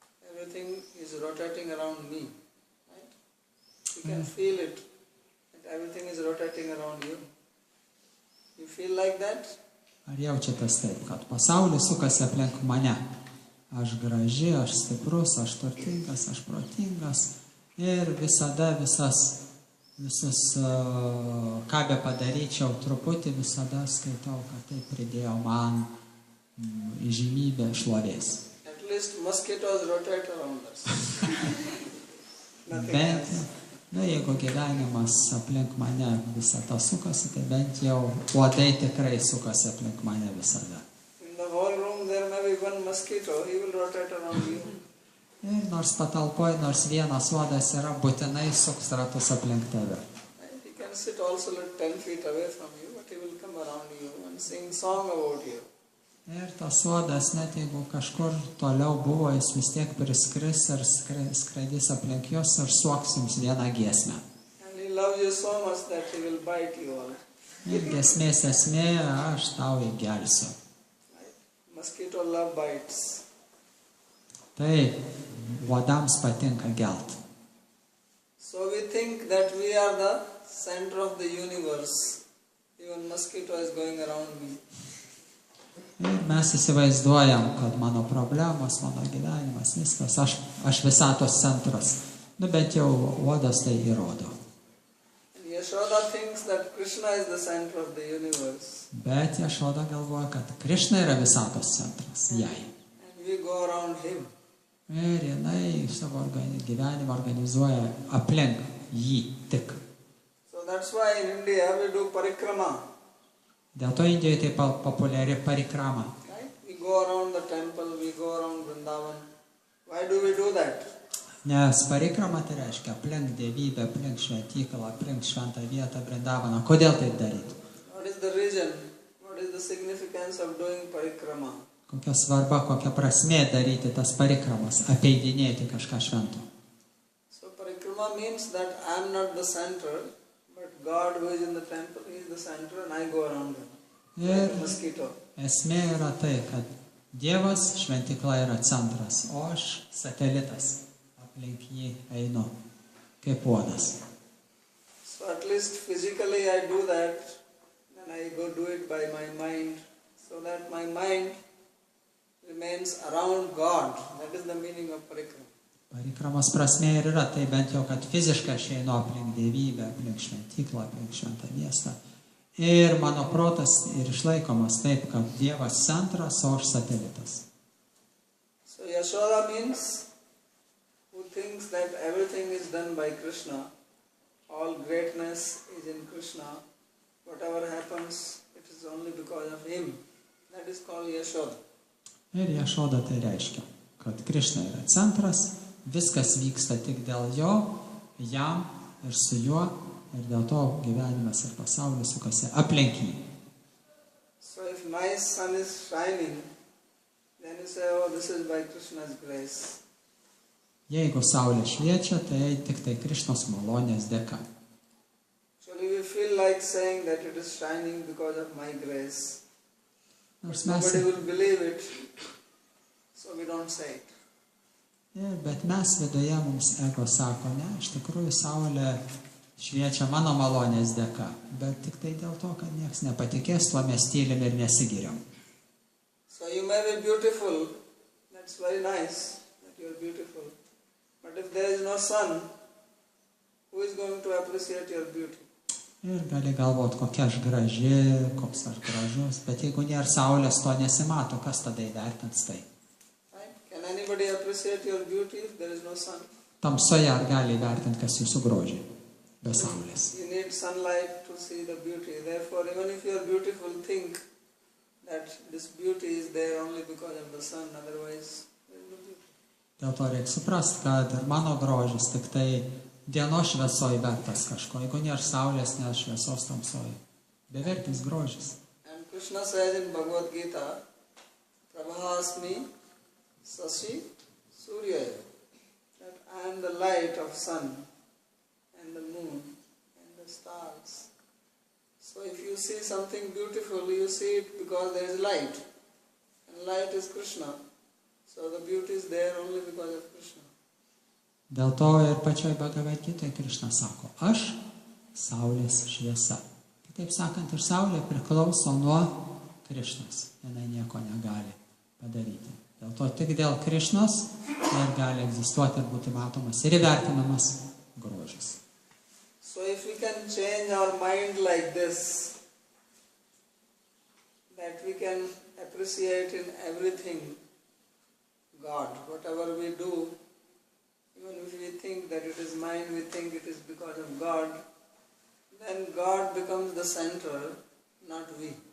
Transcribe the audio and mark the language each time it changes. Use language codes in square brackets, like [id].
[en] Everything is rotating around me. Right? You can feel it. That everything is rotating around you. You feel like that? [lt] Ar jaučiatės taip, kad pasaulis sukasi aplink mane? Aš graži, aš stiprus, aš turtingas, aš protingas ir visada visus, ką be padaryčiau, truputį visada skaitau, kad tai pridėjo man įžymybę šlovės. [en] At least mosquitoes rotate around us. Nothing [lt] Bent, [en] else. [lt] jeigu gyvenimas aplink mane visada sukasi, tai bent jau uodai tikrai sukasi aplink mane visada. [en] In the whole room there may be one mosquito, he will rotate around you. [lt] Ir nors patalpoj, nors vienas uodas yra, būtinai suks ratus aplink tave. [en] And he can sit also like 10 feet away from you, but he will come around you and sing song about you. [lt] Ir tas uodas, net jeigu kažkur toliau buvo, jis vis tiek priskris ir skraidys aplink jos ir suoks jums vieną giesmę. [en] And he loves you so much that he will bite you all. [lt] Ir giesmės esmė, aš tau įgelsiu. [en] Right? Mosquito love bites. [lt] Tai uodams patinka gelt. [en] So we think that we are the center of the universe. Even mosquito is going around me. [lt] Ir mes įsivaizduojam, kad mano problemos, mano gyvenimas, viskas, aš visatos centras. Bent jau uodas tai įrodo. [en] And Yashoda thinks that Krishna is the center of the universe. [lt] Bet Jašoda galvoja, kad Krishna yra visatos centras, jai. [en] And we go around him. [lt] Ir jinai savo gyvenimą organizuoja aplink jį tik. [en] So that's why in India we do parikrama. [lt] Dėl to Indijoje taip populiari parikrama. [en] Right? We go around the temple, we go around Vrindavan. Why do we do that? [lt] Nes parikrama tai reiškia aplink dievybę, aplink šventyklą, aplink šventą vietą Vrindavaną. Kodėl taip daryti? [en] What is the reason? What is the significance of doing parikrama? [lt] Kokia svarba, kokia prasmė daryti tas parikramas, apeidinėti kažką švento. [en] So parikrama means that I am not the center, but God who is in the temple, he is the center and I go around him. Like a mosquito. [lt] Esmė yra tai, kad Dievas šventykla yra centras, o aš satelitas. Aplink jį einu kaip uodas. [en] So at least physically I do that, then I go do it by my mind, so that my mind remains around God. That is the meaning of parikrama. [lt] Parikramos prasmė ir yra, tai bent jau, kad fiziškai aš einu aplink dievybę, aplink šventyklą, aplink šventą miestą. Ir mano protas ir išlaikomas taip, kad Dievas centras, o aš satelitas. [en] So Yashoda means who thinks that everything is done by Krishna, all greatness is in Krishna, whatever happens, it is only because of him. That is called Yashoda. [lt] Ir Jašoda tai reiškia, kad Krishna yra centras, viskas vyksta tik dėl jo, jam ir su juo, ir dėl to gyvenimas ir pasaulis sukasi aplink jį. [en] So if my sun is shining, then you say, oh, this is by Krishna's grace. [lt] Jeigu saulė šviečia, tai tik tai Krišnos malonės dėka. [en] Actually we feel like saying that it is shining because of my grace. [lt] Nors [en] But [lt] mes, [en] nobody will believe it, so we don't say it. [lt] bet mes viduje mums ego sako, ne, iš tikrųjų saulė šviečia mano malonės dėka, bet tik tai dėl to, kad nieks nepatikės, tuo mes tylim ir nesigiriam. [en] So you may be beautiful, that's very nice that you are beautiful. But if there is no sun, who is going to appreciate your beauty? [lt] Ir gali galvot, kokia aš graži, koks aš gražus, bet jeigu nėra saulės, to nesimato, kas tada įvertins tai. [en] Right? Can anybody appreciate your beauty if there is no sun? [lt] Tamsoje ar gali įvertinti, kas jūsų grožiai? be saulės. [en] You need sunlight to see the beauty. Therefore, even if you are beautiful, think that this beauty is there only because of the sun, otherwise there is no beauty. [lt] Dėl to reikia suprasti, kad ir mano grožis tik tai dienos šviesoj vertas kažko. Jeigu nėra saulės, nėra šviesos tamsoj. Bevertis grožis. [en] And Krishna says in Bhagavad Gita, [sa] Prabhasmi Sashi Suryaya, [en] that I am the light of sun and the moon and the stars. So if you see something beautiful, you see it because there is light. And light is Krishna. So the beauty is there only because of Krishna. [lt] Dėl to ir pačioj Bhagavad Gitoje Krishna sako, aš saulės šviesa. Kitaip sakant, ir saulė priklauso nuo Krishnos. Jinai nieko negali padaryti. Dėl to tik dėl Krishnos ir gali egzistuoti ir būti matomas ir įvertinamas grožis. [en] So if we can change our mind like this, that we can appreciate in everything God, whatever we do, even if we think that it is mine, we think it is because of God, then God becomes the center, not we.